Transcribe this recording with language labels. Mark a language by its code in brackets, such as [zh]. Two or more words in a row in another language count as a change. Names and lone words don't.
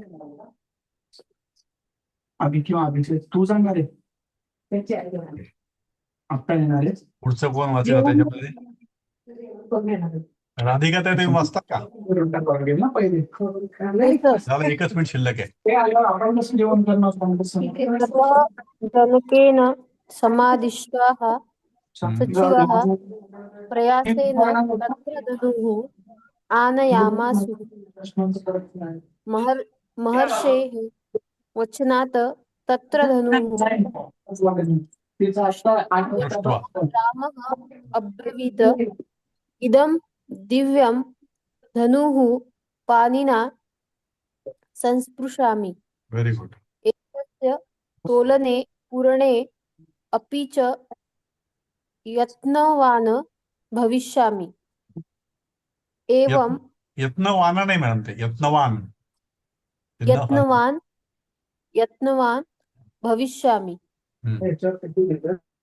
[mr] पुढचं कोण वाचेल आता त्याच्यामध्ये? राधिका ताई तुम्ही वाचता का? झालं, एकच मिनिट शिल्लक आहे. [sa] जनकेन समादिष्टाः हम्म. सचिवाः प्रयासेन तत्र ददुः आनयामासु महर्षेः वचनात् तत्र धनुः दृष्ट्वा. रामः अब्रवीत् इदं दिव्यं धनुः पाणिना संस्पृशामि [en] very good. [sa] एतस्य तोलने पूरणे अपि च यत्नवान् भविष्यामि एवं [mr] यत्नवान नाही मॅडम, ते यत्नवान. [sa] यत्नवान् भविष्यामि हम्म.